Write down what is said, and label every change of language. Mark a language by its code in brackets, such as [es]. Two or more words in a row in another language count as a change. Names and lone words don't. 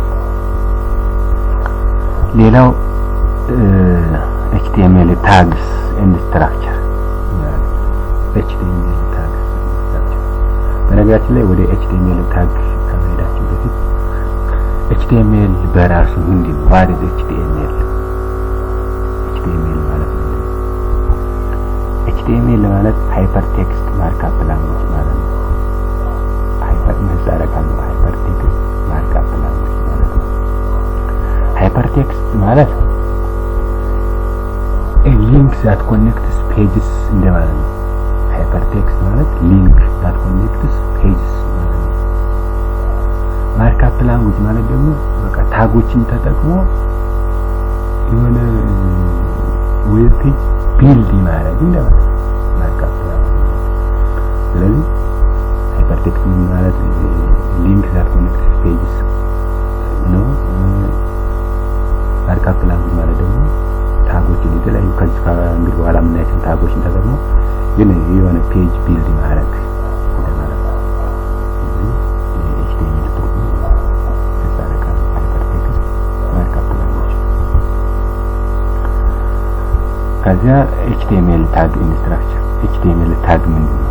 [am] ሌላው [en] HTML tags and structure HTML tags structure። [am] በነገራችን ላይ ወደ HTML ታግ ከመሄዳችን በፊት HTML በራሱ ምንድን ነው? [en] what is HTML? [am] HTML ማለት ነው። HTML ማለት [en] hyper text markup language [am] ማለት ነው። ሃይፐር ምህጻረ ቃል ነው። [en] hyper text markup language [am] ማለት ነው። [en] hyper text [am] ማለት [en] link that connects pages [am] እንደማለት ነው። [en] hyper text [am] ማለት [en] link that connects pages [am] ማለት ነው። [en] markup language [am] ማለት ደግሞ በቃ ታጎችን ተጠቅሞ የሆነ [en] web page build [am] ማድረግ እንደማለት ነው። [en] markup language [am] ስለዚህ [en] hyper text [am] ማለት [en] link that connects pages [am] ነው። [en] markup language [am] ማለት ደግሞ ታጎችን የተለያዩ ከዚህ ከእንግዲህ በኋላ የምናያቸው ታጎችን ተጠቅሞ ግን የሆነ [en] page build [am] ማድረግ እንደማለት ነው። HTML ትርጉሙ ተሳረቀ [en] hyper text markup language። [am] ከዚያ [en] HTML tag in structure። HTML tag [am] ምንድን ነው?